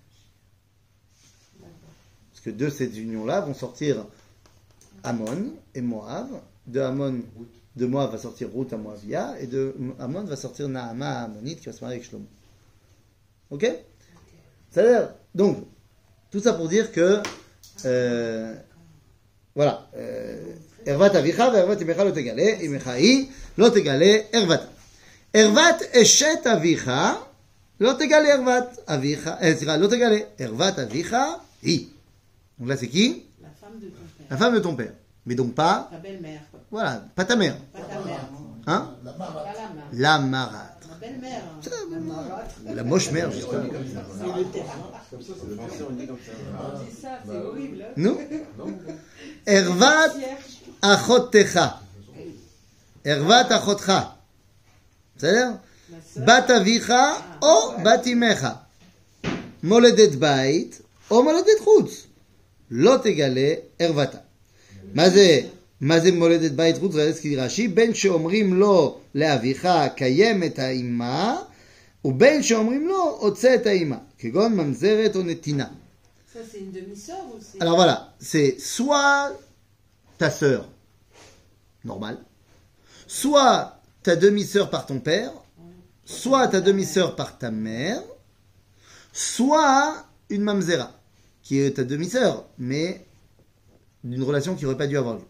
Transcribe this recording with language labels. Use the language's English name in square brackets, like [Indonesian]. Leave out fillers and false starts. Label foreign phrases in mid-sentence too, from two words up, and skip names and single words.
[French] Parce que de cette union-là vont sortir Ammon et Moab. De Moab va sortir Ruth à Moabia. Et de Ammon va sortir Naama à Ammonite qui va se marier avec Shlomo. Ok? C'est-à-dire, donc, tout ça pour dire que, voilà, [Hebrew] ערות אביך וערות אמך לא תגלה, אמך היא לא תגלה ערות. ערות אשת אביך לא תגלה ערות אביך, לא תגלה ערות אביך היא. [French] Donc là, c'est qui? La femme de ton père. La femme de ton père. Mais donc pas, Ta belle-mère. voilà, pas ta mère. Pas ta mère. Hein? Pas la mère. La marâtre. La belle-mère. La moche mère, justement. C'est le terrain. Comme ça, c'est le français, on dit comme ça. On dit ça, c'est horrible. Non? [Hebrew] ערות אחותך. ערות אחותך. [French] C'est-à-dire? [Hebrew] בת אביך או בת אמך. מולדת בית או מולדת חוץ. לא תגלה ערוותה. מה זה מולדת בית חוץ? זה הזכיר רש"י, בין שאומרים לו לאביך קיים את האימה, ובין שאומרים לו הוצא את האימה, כגון ממזרת או נתינה. [French] Ça, c'est une demi-sœur ou c'est... Alors voilà, c'est soit ta sœur, normal, soit ta demi-sœur par ton père, soit ta demi-sœur par ta mère, soit une mamzera, qui est ta demi-sœur, mais d'une relation qui n'aurait pas dû avoir lieu.